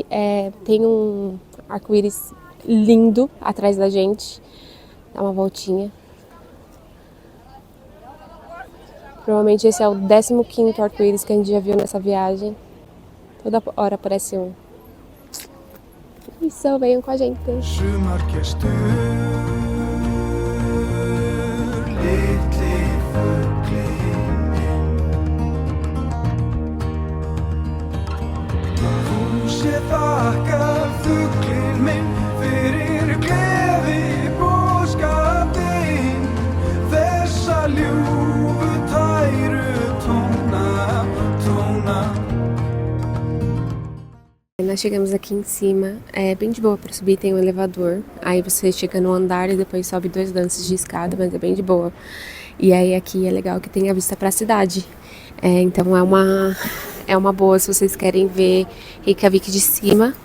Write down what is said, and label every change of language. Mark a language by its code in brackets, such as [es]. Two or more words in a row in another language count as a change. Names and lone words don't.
[pt] Tem um arco-íris lindo atrás da gente. Dá uma voltinha. Provavelmente esse é o 15º arco-íris que a gente já viu nessa viagem. Toda hora aparece um. Isso, venham com a gente. [is] Sumargestur, litli fuglinn minn. Húsi þakkar fuglinn minn fyrir gleði boðskapinn þessa ljúfu tæru tóna [pt] Nós chegamos aqui em cima, é bem de boa para subir, tem um elevador. Aí você chega no andar e depois sobe 2 lances de escada, mas é bem de boa. E aí aqui é legal que tem a vista para a cidade. Então é uma boa se vocês querem ver Reykjavik de cima.